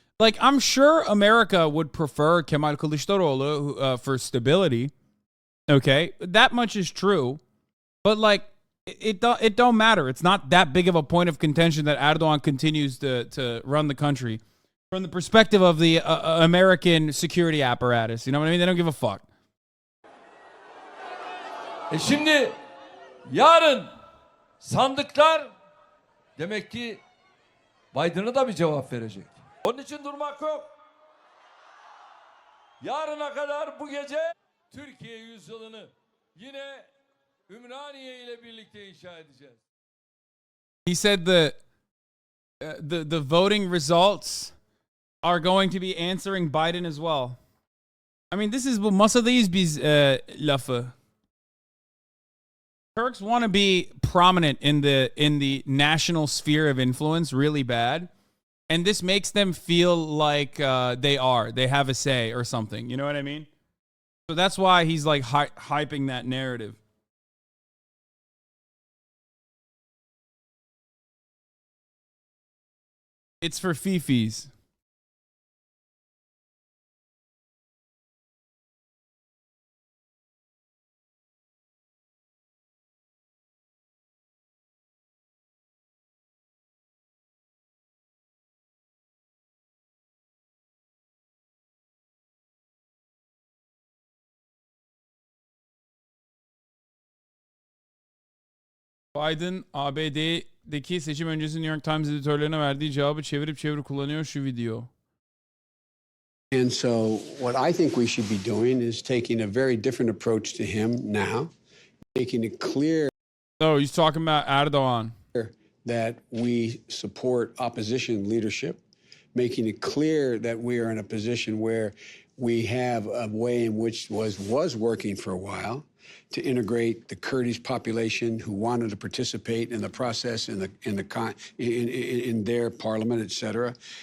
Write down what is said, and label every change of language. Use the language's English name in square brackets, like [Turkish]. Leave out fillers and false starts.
[English] Like, I'm sure America would prefer Kemal Kılıçdaroğlu for stability. Okay? That much is true. But like, it don't matter. It's not that big of a point of contention that Erdogan continues to run the country from the perspective of the American security apparatus. You know what I mean? They don't give a fuck. [Turkish] Şimdi yarın sandıklar demek ki Biden'a da bir cevap verecek. Onun için durmak yok. Yarına kadar bu gece Türkiye yüzyılını yine Ümraniye ile birlikte inşa edeceğiz. [English] He said the voting results are going to be answering Biden as well. I mean, this is [Turkish] bu masadayız biz lafı. [English] Turks want to be prominent in the national sphere of influence really bad, and this makes them feel like they have a say or something. You know what I mean? So that's why he's like hyping that narrative. It's for fifis. [Turkish] Biden ABD'deki seçim öncesi New York Times editörlerine verdiği cevabı çevirip kullanıyor şu video. [English] And so what I think we should be doing is taking a very different approach to him now, making it clear. Oh, he's talking about Erdogan. That we support opposition leadership, making it clear that we are in a position where we have a way in which was working for a while to integrate the Kurdish population who wanted to participate in the process in their parliament, etc.